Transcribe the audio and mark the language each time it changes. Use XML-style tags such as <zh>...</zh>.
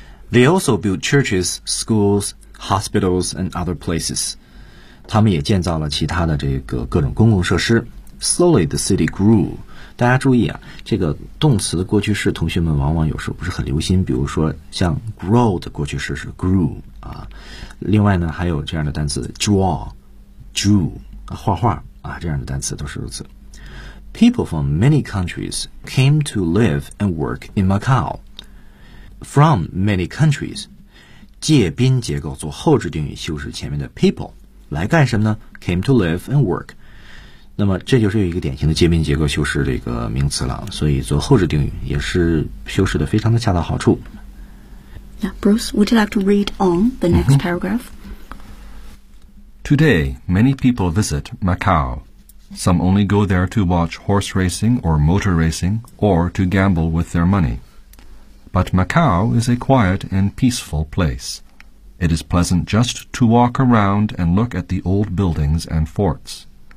<en>They also built churches, schools, hospitals, and other places.</en> <zh>他们也建造了其他的这个各种公共设施。</zh> <en>Slowly, the city grew.</en> <zh>大家注意啊，这个动词的过去式，同学们往往有时候不是很留心。比如说，像 grow 的过去式是 grew 啊。另外呢，还有这样的单词 draw, drew 啊，画画啊，这样的单词都是如此。</zh> <en>People from many countries came to live and work in Macau. From many countries,</en> <zh>介宾结构做后置定语修饰前面的 people, 来干什么呢 ?</zh> <en>came to live and work.</en> <zh>那么这就是有一个典型的介宾结构修饰的一个名词了，所以做后置定语也是修饰的非常的恰到好处。</zh> <en>Yeah, Bruce, would you like to read on the next paragraph? Today, many people visit Macau. Some only go there to watch horse racing or motor racing or to gamble with their money. But Macau is a quiet and peaceful place. It is pleasant just to walk around and look at the old buildings and forts.</en>